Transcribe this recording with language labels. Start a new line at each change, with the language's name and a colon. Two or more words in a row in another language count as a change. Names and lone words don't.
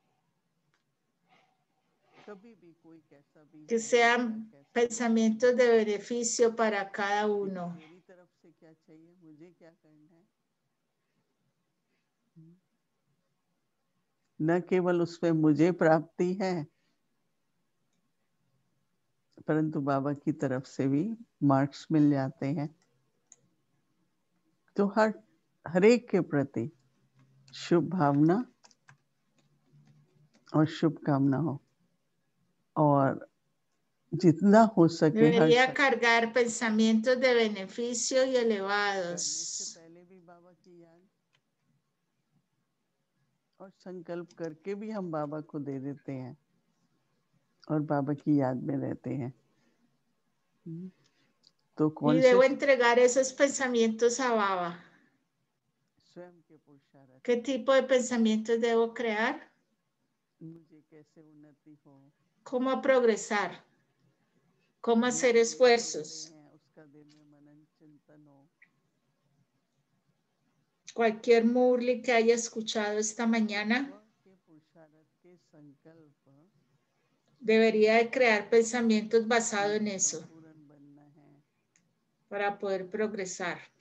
Spanish: Que sean pensamientos de beneficio para cada uno.
Hindi: न केवल उसमें मुझे प्राप्ति है, परंतु बाबा की तरफ से भी मार्क्स मिल जाते हैं। तो हर एक के प्रति शुभ भावना और शुभकामना हो और जितना हो सके
Spanish: debería cargar pensamientos de beneficio y elevados.
Hindi: पहले भी बाबा की याद और संकल्प करके भी हम बाबा को दे देते हैं और बाबा की याद में रहते हैं। तो कौन
Spanish: y debo entregar esos pensamientos a Baba.
Hindi: स्वयं के पुरुषार्थ,
Spanish: ¿Qué tipo de pensamientos debo crear?
Hindi: मुझे कैसे उन्नति हो,
Spanish: ¿Cómo progresar? ¿Cómo hacer esfuerzos?
Hindi: उसका दिल में मनन चिंतन हो।
Spanish: Cualquier murli que haya escuchado esta mañana debería de crear pensamientos basados en eso para poder progresar.